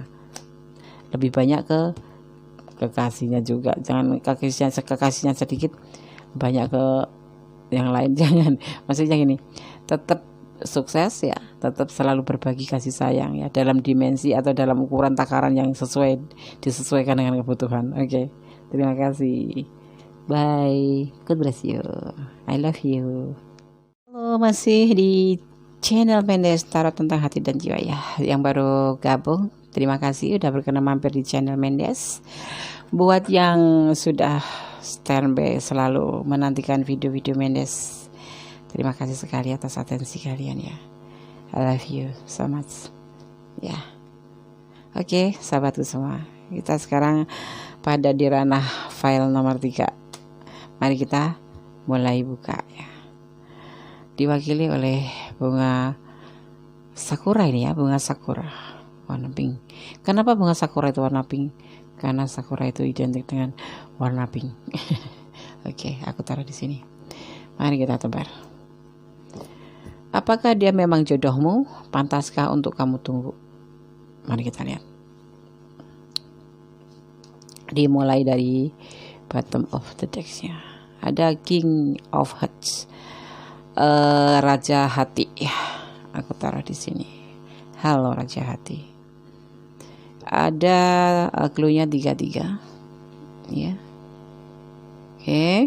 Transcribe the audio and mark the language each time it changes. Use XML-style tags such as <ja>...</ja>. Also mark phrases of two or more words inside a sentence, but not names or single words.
<id>Lebih banyak ke kekasihnya juga, jangan kekasihnya sedikit, banyak ke yang lain jangan. Maksudnya gini, tetap sukses ya, tetap selalu berbagi kasih sayang ya, dalam dimensi atau dalam ukuran takaran yang disesuaikan dengan kebutuhan. Oke, terima kasih,</id> <en>bye, God bless you, I love you.</en> <id>Halo, masih di channel Mendes Tarot tentang hati dan jiwa ya. Yang baru gabung, terima kasih udah berkenan mampir di channel Mendes. Buat yang sudah standby selalu menantikan video-video Mendes, terima kasih sekali atas atensi kalian ya.</id> <en>I love you so much ya.</en> <id>Oke, sahabatku semua, kita sekarang pada di ranah file nomor 3. Mari kita mulai buka ya. Diwakili oleh bunga sakura ini ya, bunga sakura warna pink. Kenapa bunga sakura itu warna pink? Karena sakura itu identik dengan warna pink. Oke, aku taruh di sini. Mari kita tebar. Apakah dia memang jodohmu? Pantaskah untuk kamu tunggu? Mari kita lihat. Dimulai dari</id> <en>bottom of the deck-nya.</en> <id>Ada King of Hearts. Raja hati ya, aku taruh di sini. Halo Raja hati. Ada clue-nya 33 ya. Oke.</id>